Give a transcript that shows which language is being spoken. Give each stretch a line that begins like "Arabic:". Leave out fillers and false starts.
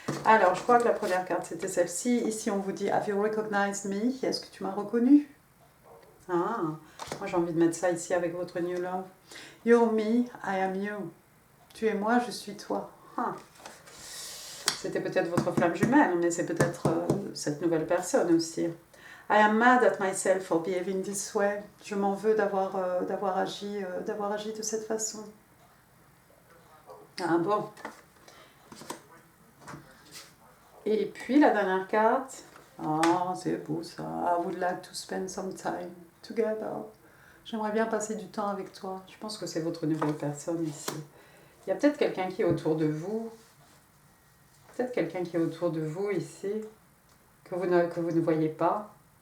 French: Alors, je crois que la première carte, c'était celle-ci. Ici, on vous dit «
English: Have you recognized me ?»
French: Est-ce que tu m'as reconnu? Ah, moi j'ai envie de mettre ça ici avec votre
English: new love. You're me, I am you.
French: Tu es moi, je suis toi. Ah. C'était peut-être votre flamme jumelle, mais c'est peut-être cette nouvelle personne aussi.
English: I am mad at myself for behaving this way.
French: Je m'en veux d'avoir agi de cette façon. Ah bon. Et puis la dernière carte. Ah, c'est beau ça.
English: I would like to spend some time together.
French: J'aimerais bien passer du temps avec toi. Je pense que c'est votre nouvelle personne ici. Il y a peut-être quelqu'un qui est autour de vous. Peut-être quelqu'un qui est autour de vous ici, que vous ne voyez pas.